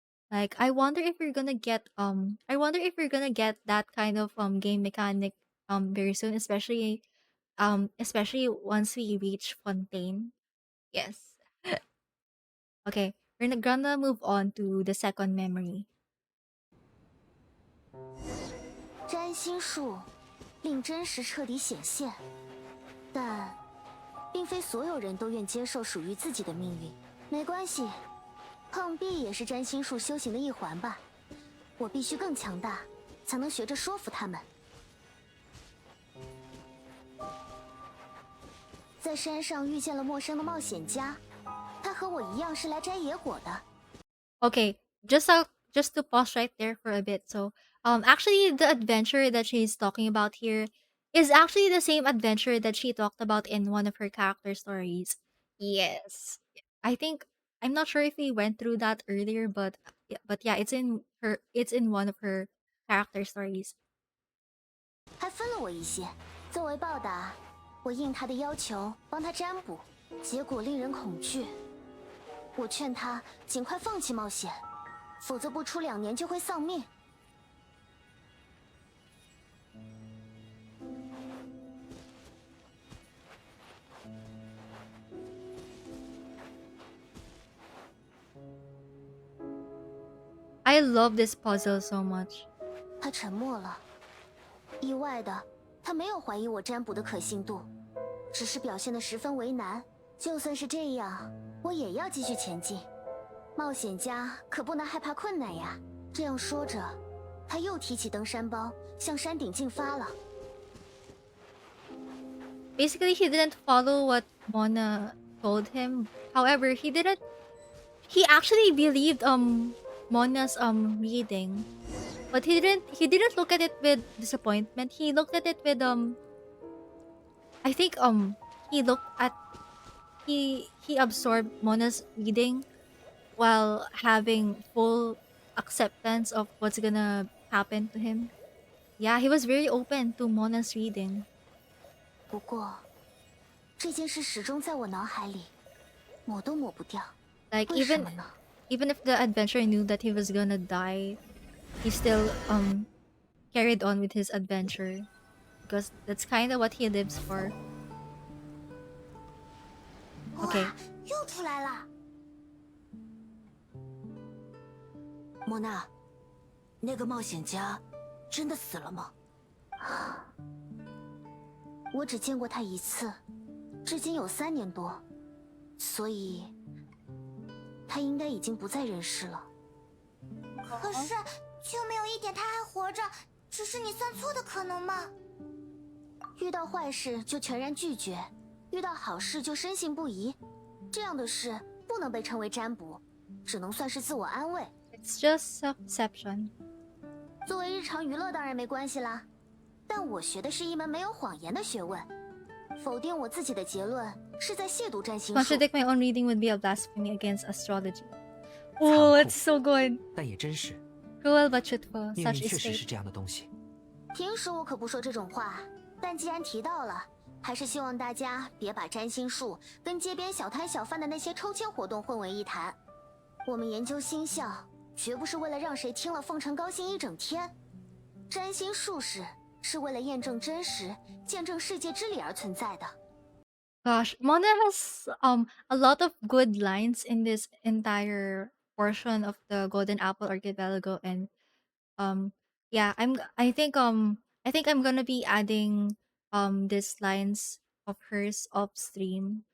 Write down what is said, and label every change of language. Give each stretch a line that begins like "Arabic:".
English: Like, I wonder if we're gonna get that kind of game mechanic very soon, especially once we reach Fontaine. Yes. Okay, we're gonna move on to the second memory.
Chinese: 占星术令真实彻底显现，但并非所有人都愿接受属于自己的命运。没关系，碰壁也是占星术修行的一环吧。我必须更强大，才能学着说服他们。在山上遇见了陌生的冒险家，他和我一样是来摘野果的。
English: Okay, just to pause right there for a bit. So, actually, the adventure that she's talking about here is actually the same adventure that she talked about in one of her character stories. Yes, I think I'm not sure if we went through that earlier, but yeah, it's in one of her character stories.
Chinese: 还分了我一些。作为报答，我应他的要求帮他占卜，结果令人恐惧。我劝他尽快放弃冒险，否则不出2年就会丧命。
English: I love this puzzle so much.
Chinese: 他沉默了，意外的，他没有怀疑我占卜的可信度，只是表现得十分为难。就算是这样，我也要继续前进。冒险家可不能害怕困难呀。这样说着，他又提起登山包，向山顶进发了。
English: Basically, he didn't follow what Mona told him. However, he actually believed Mona's reading, but he didn't look at it with disappointment. He looked at it with I think he looked at he absorbed Mona's reading while having full acceptance of what's gonna happen to him. Yeah, he was very open to Mona's reading.
Chinese: 不过，这件事始终在我脑海里，抹都抹不掉。
English: Like
Chinese: 为什么呢？
English: even if the adventurer knew that he was gonna die, he still carried on with his adventure because that's kind of what he lives for. Okay.
Chinese: 哇，又出来了。莫娜，那个冒险家真的死了吗？我只见过他一次，至今有3年多，所以他应该已经不在人世了。可是就没有一点他还活着，只是你算错的可能吗？遇到坏事就全然拒绝，遇到好事就深信不疑，这样的事不能被称为占卜，只能算是自我安慰。
English: It's just self-deception.
Chinese: 作为日常娱乐当然没关系啦，但我学的是一门没有谎言的学问。否定我自己的结论是在亵渎占星术。
English: Contradict my own reading would be a blasphemy against astrology. Oh, it's so good.
Chinese: 但也真实，
English: Cruel but truthful,
Chinese: 命
English: such
Chinese: 运确实
English: fate.
Chinese: 是这样的东西。平时我可不说这种话，但既然提到了，还是希望大家别把占星术跟街边小摊小贩的那些抽签活动混为一谈。我们研究星象，绝不是为了让谁听了奉承高兴一整天。占星术士是为了验证真实、见证世界之理而存在的。
English: Gosh, Mona has a lot of good lines in this entire portion of the Golden Apple Archipelago, and yeah, I think I'm gonna be adding these lines of hers off stream.